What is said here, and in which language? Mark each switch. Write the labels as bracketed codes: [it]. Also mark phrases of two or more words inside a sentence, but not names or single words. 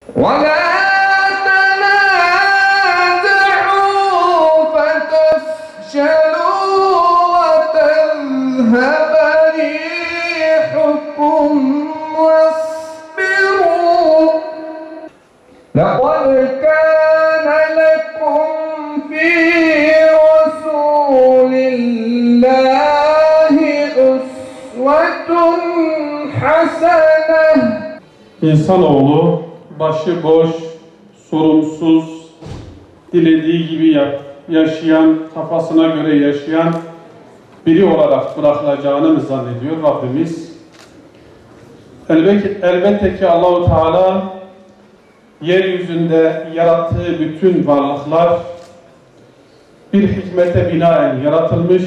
[ar] وَلَا تَنَازَعُوا فَتَفْشَلُوا وَتَذْهَبَ رِيحُكُمْ وَاصْبِرُوا لَقَدْ كَانَ لَكُمْ فِي رَسُولِ اللّٰهِ أُسْوَةٌ حَسَنَةٌ. [tr] İnsanoğlu başıboş, sorumsuz, dilediği gibi yaşayan, kafasına göre yaşayan biri olarak bırakılacağını mı zannediyor Rabbimiz? Elbette ki Allah-u Teala yeryüzünde yarattığı bütün varlıklar bir hikmete binaen yaratılmış.